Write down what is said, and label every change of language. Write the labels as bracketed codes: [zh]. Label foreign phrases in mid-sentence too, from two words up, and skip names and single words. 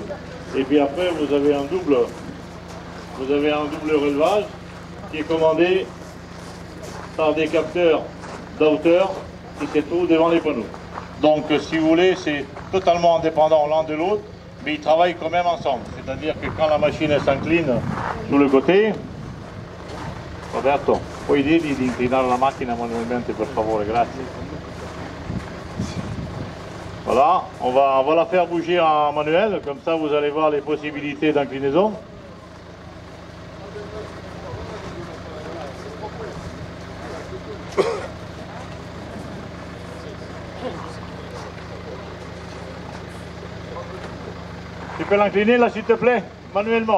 [fr] Et puis après vous avez un double relevage qui est commandé par des capteurs d'hauteur qui se trouvent devant les panneaux. Donc si vous voulez, c'est totalement indépendant l'un de l'autre, mais ils travaillent quand même ensemble. C'est-à-dire que quand la machine s'incline sur le côté, [it] Roberto, puoi dirgli di inclinare la macchina manualmente per favore, grazie. [fr] Voilà, on va la faire bouger en manuel, comme ça vous allez voir les possibilités d'inclinaison. Tu peux l'incliner là s'il te plaît, manuellement.